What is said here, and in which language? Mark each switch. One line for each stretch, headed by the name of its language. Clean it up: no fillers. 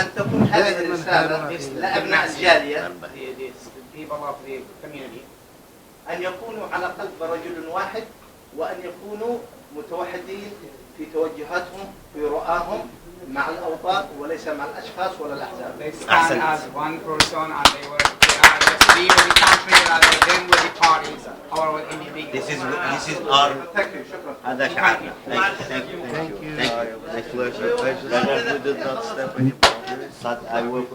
Arabic: ان تكون هذه الرساله لابناء الجاليه
English: the people of the community
Arabic: ان يكونوا على قلب رجل واحد وان يكونوا متوحدين في توجهاتهم في رؤاهم مع الاوطان وليس مع الاشخاص ولا الاحزاب.
English: they stand as one person and they are just be with the country rather than with the parties or with individuals. This is our. Thank you.
Arabic: شكرا. هذا شعارنا.
English: Thank you. We did not step any boundaries. But I will.